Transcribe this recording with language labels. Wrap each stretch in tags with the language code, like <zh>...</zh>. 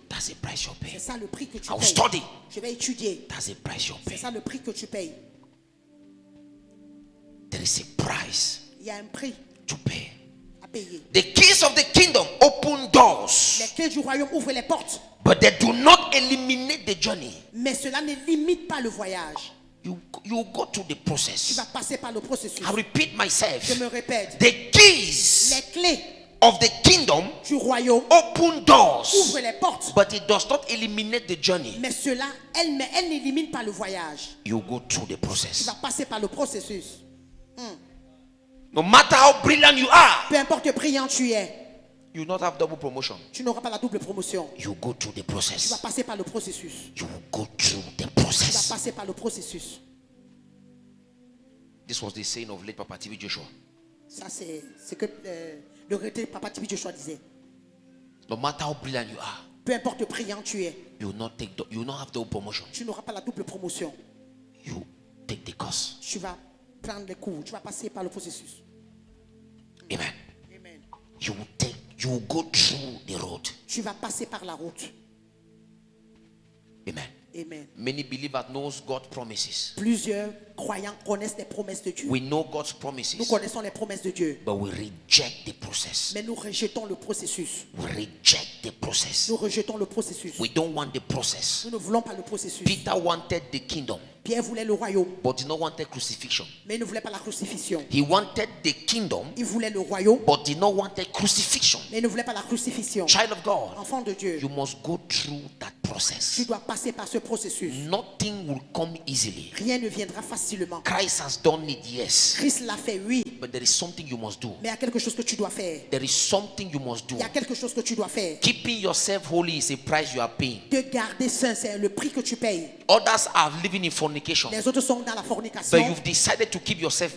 <en>That's the price you're</en> <fr>C'est</fr> <en>paying.</en> <fr>ça le prix que tu</fr> <en>I'll</en> <fr>payes.</fr> <en>study.</en> <fr>Je vais étudier.</fr> <en>That's the price you're</en> <fr>C'est</fr> <en>paying.</en> <fr>ça le prix que tu payes.</fr> <en>There is a price</en> <fr>Il y a un prix</fr> <en>to pay.</en> <fr>à payer.</fr> <en>The keys of the kingdom open doors,</en> <fr>Les clés du royaume ouvrent les portes,</fr> <en>but they do not eliminate the journey.</en> <fr>mais cela ne limite pas le voyage.</fr> <en>You go through the</en> <fr>Tu</fr> <en>process.</en> <fr>vas passer par le processus.</fr> <en>I repeat myself.</en> <fr>Je me répète.</fr> <en>The keys</en> <fr>Les clés</fr> <en>of the kingdom</en> <fr>du royaume</fr> <en>open doors,</en> <fr>ouvrent les portes,</fr> <en>but it does not eliminate the journey.</en> <fr>mais cela, elle n'élimine pas le voyage.</fr> <en>You go through the</en> <fr>Tu</fr> <en>process.</en> <fr>vas passer par le processus.</fr> <en>No matter how brilliant you are,</en> <fr>Peu importe brillant tu es,</fr> <en>you will not have double promotion.</en> <fr>tu n'auras pas la double promotion.</fr> <en>You go through the</en> <fr>Tu vas</fr> <en>process.</en> <fr>passer par le processus.</fr> <en>You will go through the</en> <fr>Tu vas</fr> <en>process.</en> <fr>passer par le processus.</fr> <en>This was the saying of late Papa TV Joshua.</en> <fr>Ça, c'est ce que le retraité Papa Tibi Joshua disait.</fr> <en>No matter how brilliant you are,</en> <fr>Peu importe brillant tu es,</fr> <en>you will not have double promotion.</en> <fr>tu n'auras pas la double promotion.</fr> <en>You take the course.</en> <fr>Tu vas prendre les cours, tu vas passer par le processus.</fr> <en>Amen.</en> <fr>Amen.</fr> <en>You will go through the road.</en> <fr>Tu vas passer par la route.</fr> <en>Amen.</en> <fr>Amen.</fr> <en>Many believers knows God's promises.</en> <fr>Plusieurs croyants connaissent les promesses de Dieu.</fr> <en>We know God's</en> <fr>Nous</fr> <en>promises,</en> <fr>connaissons les promesses de Dieu,</fr> <en>but we reject the process.</en> <fr>mais nous rejetons le processus.</fr> <en>We reject the process.</en> <fr>Nous rejetons le processus.</fr> <en>We don't want the process.</en> <fr>Nous ne voulons pas le processus.</fr> <en>Peter wanted the kingdom,</en> <fr>Pierre voulait le royaume,</fr> <en>but did not want the crucifixion.</en> <fr>mais il ne voulait pas la crucifixion.</fr> <en>He wanted the kingdom,</en> <fr>Il voulait le royaume,</fr> <en>but did not want the crucifixion.</en> <fr>mais il ne voulait pas la crucifixion.</fr> <en>Child of God,</en> <fr>Enfant de Dieu,</fr> <en>you must go through that</en> <fr>tu</fr> <en>process.</en> <fr>dois passer par ce processus.</fr> <en>Nothing will come easily.</en> <fr>Rien ne viendra facilement.</fr> <en>Christ has done it, yes,</en> <fr>Christ l'a fait, oui,</fr> <en>but there is something you must do.</en> <fr>mais il y a quelque chose que tu dois faire.</fr> <en>There is something you must do.</en> <fr>Il y a quelque chose que tu dois faire.</fr> <en>Keeping yourself holy is a price you are paying.</en> <fr>Te garder saint, c'est le prix que tu payes.</fr> <en>Others are living in fornication,</en> <fr>Les autres sont dans la</fr> <en>but</en> <fr>fornication,</fr> <en>you've decided to keep yourself</en>